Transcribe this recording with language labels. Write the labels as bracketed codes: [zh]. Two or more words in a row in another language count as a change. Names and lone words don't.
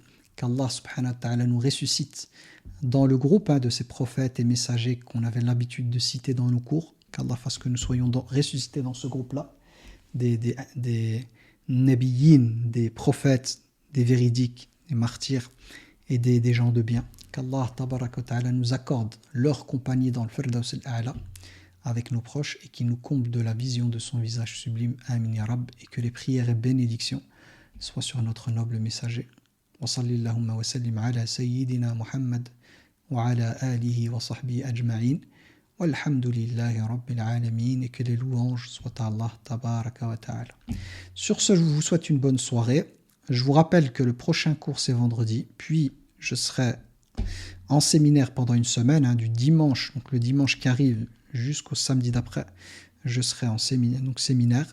[fr] Qu'Allah [ar] سبحانه وتعالى [fr] nous ressuscite dans le groupe de ces prophètes et messagers qu'on avait l'habitude de citer dans nos cours, Qu'Allah fasse que nous soyons ressuscités dans ce groupe-là, des nabiyyin, des prophètes, des véridiques, des martyrs et des gens de bien. Qu'Allah [ar] تبارك وتعالى [fr] nous accorde leur compagnie dans le [ar] الفردوس الأعلى [fr] avec nos proches et qui nous comble de la vision de son visage sublime. [ar] آمين يا رب. [fr] Et que les prières et bénédictions soient sur notre noble messager. [ar] وصلى الله وسلم على سيدنا محمد وعلى آله وصحبه أجمعين. والحمد لله رب العالمين, [fr] et que les louanges soient à Allah [ar] تبارك وتعالى. [fr] Sur ce, je vous souhaite une bonne soirée. Je vous rappelle que le prochain cours c'est vendredi, puis je serai en séminaire pendant une semaine, du dimanche, donc le dimanche qui arrive jusqu'au samedi d'après, je serai en séminaire.